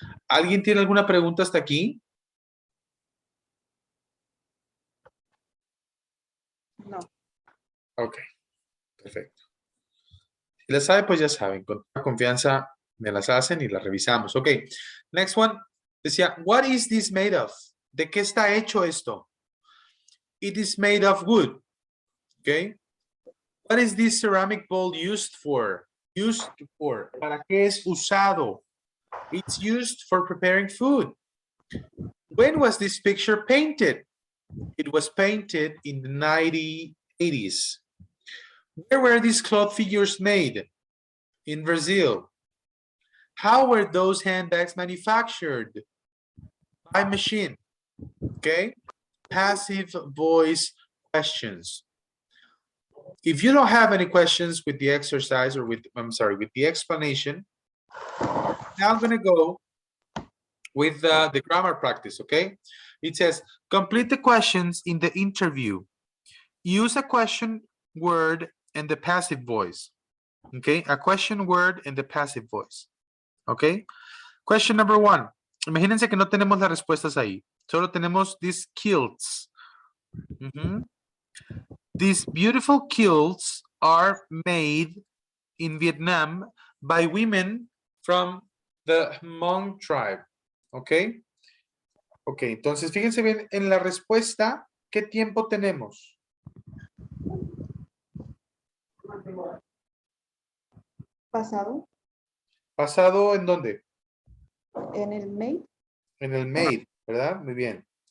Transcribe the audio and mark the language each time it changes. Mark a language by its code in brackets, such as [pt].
[es] ¿Alguien tiene alguna pregunta hasta aquí? No. Ok, perfecto. Si la sabe, pues ya saben, con toda confianza me las hacen y las revisamos. [en] Ok, next one. [es] Decía, [en] what is this made of? [es] ¿De qué está hecho esto? [en] It is made of wood. Ok. What is this ceramic bowl used for? Used for. [es] ¿Para qué es usado? [en] It's used for preparing food. When was this picture painted? It was painted in the 1980s. Where were these cloth figures made? In Brazil. How were those handbags manufactured? By machine. Okay? Passive voice questions. If you don't have any questions with the exercise or with the explanation, now I'm going to go with the grammar practice, okay? It says, complete the questions in the interview. Use a question word and the passive voice. Okay, a question word in the passive voice. Okay, question number 1. [es] Imagínense que no tenemos las respuestas ahí. Solo tenemos [en] these kilts. These beautiful kilts are made in Vietnam by women from the Hmong tribe. Okay. [es] Ok, entonces fíjense bien en la respuesta, ¿qué tiempo tenemos? Pasado. ¿Pasado en dónde? En el mail. En el made, ¿verdad? Muy bien.